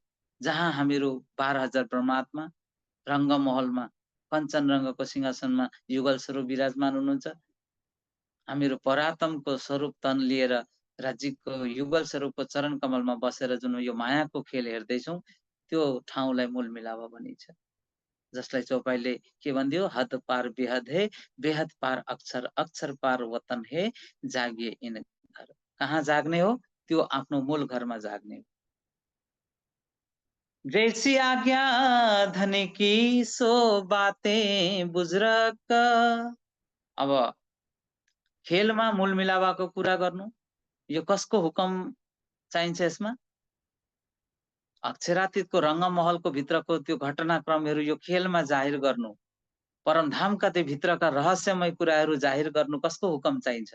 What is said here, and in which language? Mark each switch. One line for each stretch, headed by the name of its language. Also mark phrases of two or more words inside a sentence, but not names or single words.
Nepali: जहाँ हामीहरू 12,000 परमात्मा रङ्गमहलमा कञ्चन रङ्गको सिंहासनमा युगल स्वरूप विराजमान हुनुहुन्छ। हामीहरू परात्मको स्वरूप तन लिएर राज्यको युगल स्वरूपको चरण कमलमा बसेर जुन यो मायाको खेल हेर्दैछौँ, त्यो ठाउँलाई मूलमिलाप भनिन्छ। जसलाई चौपाईले के भनिदियो?
Hindi: हद पार बेहद है, बेहद पार अक्षर, अक्षर पार वतन है, जागिए इन घर।
Nepali: कहाँ जाग्ने हो? त्यो आफ्नो मूल घरमा जाग्ने हो।
Hindi: जैसी आज्ञा धनी की सो बातें बुजुर्ग।
Nepali: अब खेलमा मूलमिलापको कुरा गर्नु, यो कसको हुकम चाहिन्छ यसमा? अक्षरातीतको रङ्गमहलको भित्रको त्यो घटनाक्रमहरू यो खेलमा जाहिर गर्नु, परमधामका त्यो भित्रका रहस्यमय कुराहरू जाहिर गर्नु कसको हुकम चाहिन्छ?